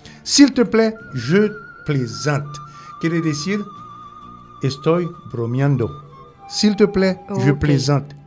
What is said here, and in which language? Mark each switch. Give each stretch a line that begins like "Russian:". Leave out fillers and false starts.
French: S'il te plaît, je plaisante.
Spanish: Quiere decir, estoy bromeando.
French: S'il te plaît, okay. Je plaisante.